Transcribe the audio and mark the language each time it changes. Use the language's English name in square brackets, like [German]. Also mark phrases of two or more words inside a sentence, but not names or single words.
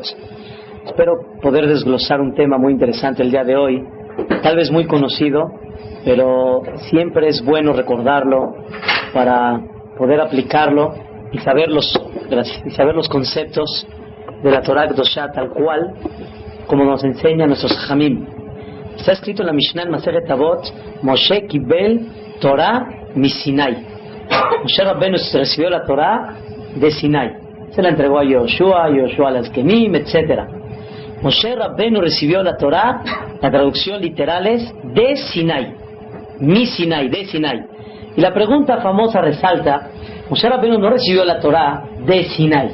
[Spanish] Espero poder desglosar un tema muy interesante el día de hoy, tal vez muy conocido, pero siempre es bueno recordarlo para poder aplicarlo y saber los conceptos de la [Hebrew] תורה קדושה [Spanish] tal cual como nos enseñan nuestros Jamim. Está escrito en la Mishnah Masechet Avot: [Hebrew] משה קיבל תורה מסיני. [Spanish] Moshe Rabbenu recibió la Torah de Sinai. Se la entregó a Yoshua a las Kenim, etc. Moshe Rabbenu recibió la Torah, la traducción literal es de Sinai. [Hebrew] מסיני, [Spanish] de Sinai. Y la pregunta famosa resalta: Moshe Rabbenu no recibió la Torah de Sinai.